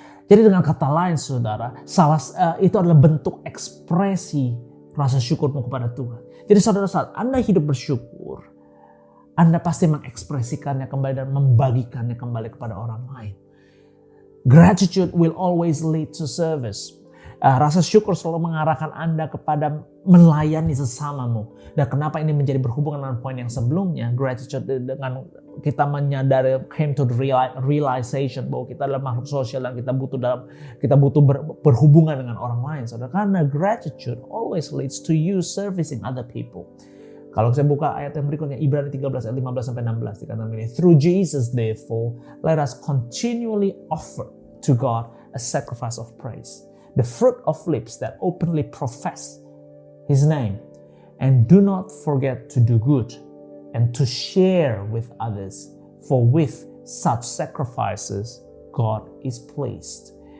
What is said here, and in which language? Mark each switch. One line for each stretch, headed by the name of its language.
Indonesian: Jadi dengan kata lain, saudara, itu adalah bentuk ekspresi rasa syukurmu kepada Tuhan. Jadi saudara, saat Anda hidup bersyukur, Anda pasti mengekspresikannya kembali dan membagikannya kembali kepada orang lain.
English: Gratitude will always lead to service.
Indonesian: Rasa syukur selalu mengarahkan Anda kepada melayani sesamamu. Dan kenapa ini menjadi berhubungan dengan poin yang sebelumnya, gratitude dengan kita menyadari,
English: came to the realization
Indonesian: bahwa kita adalah makhluk sosial dan kita butuh berhubungan dengan orang lain. Saudara, karena
English: gratitude always leads to you servicing other people.
Indonesian: Kalau saya buka ayat yang berikutnya, Ibrani 13 ayat 15-16 dikatakan begini,
English: through Jesus therefore let us continually offer to God a sacrifice of praise, the fruit of lips that openly profess His name, and do not forget to do good and to share with others, for with such sacrifices God is pleased.